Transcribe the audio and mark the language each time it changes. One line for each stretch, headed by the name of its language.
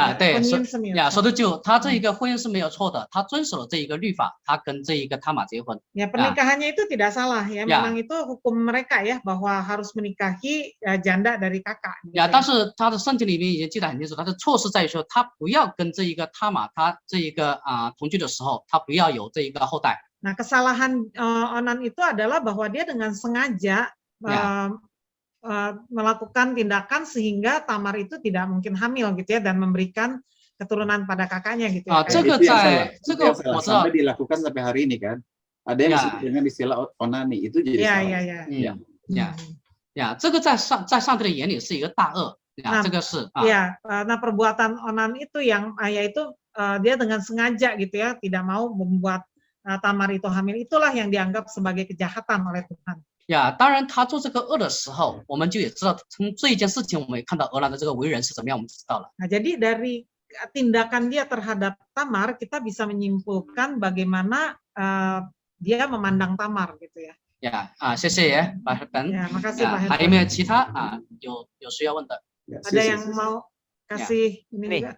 Chinese: 对，说的就他这一个婚姻是没有错的，他遵守了这一个律法，他跟这一个他玛结婚。
Indonesian: Ya pernikahannya itu tidak salah ya, memang itu hukum mereka ya bahwa harus menikahi janda dari kakak.
Chinese: 但是他的圣经里面已经记得很清楚，他的错是在于说他不要跟这一个他玛他这一个同居的时候，他不要有这一个后代。
Indonesian: Nah kesalahan Onan itu adalah bahwa dia dengan sengaja melakukan tindakan sehingga Tamar itu tidak mungkin hamil gitu ya dan memberikan keturunan pada kakaknya gitu ya. Sampai dilakukan sampai hari ini kan. Ada yang disebut dengan istilah onani itu jadi salah.
Chinese: 这个在上帝的眼里是一个大恶。这个是。
Indonesian: Nah perbuatan Onan itu yang yaitu dia dengan sengaja gitu ya tidak mau membuat Tamar itu hamil, itulah yang dianggap sebagai kejahatan oleh Tuhan.
Chinese: 当然他做这个恶的时候，我们就也知道从这一件事情，我们也看到俄兰的这个为人是怎么样，我们知道了。
Indonesian: Nah, jadi dari tindakan dia terhadap Tamar, kita bisa menyimpulkan bagaimana dia memandang Tamar gitu ya.
Chinese: 谢谢Pak Herben。
Indonesian: makasih Pak Herben。
Chinese: 还有没有其他有需要问的？
Indonesian: Ada yang mau kasih ini juga?